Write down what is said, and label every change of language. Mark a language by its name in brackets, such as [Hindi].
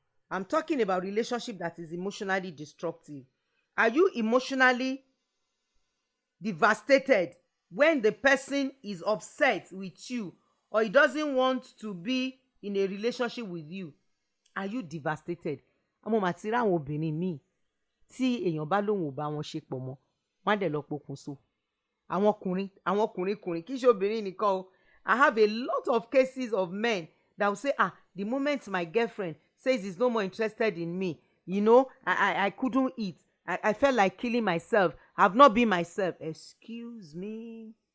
[English] I'm talking about relationship that is emotionally destructive. Are you emotionally devastated when the person is upset with you or he doesn't want to be in a relationship with you? Are you devastated? [Yoruba] Àmọ́ màá ti rí àwọn obìnrin míì tí èèyàn bá lóun ò bá wọn ṣe pọ̀ mọ́, wọ́n á dẹ̀ lọ pokùnso. Àwọn ọkùnrin kì í ṣe obìnrin nìkan o. [English] I have a lot of cases of men that will say, the moment my girlfriend says he's no more interested in me, I couldn't eat. I felt like killing myself. I've not been myself. Excuse me.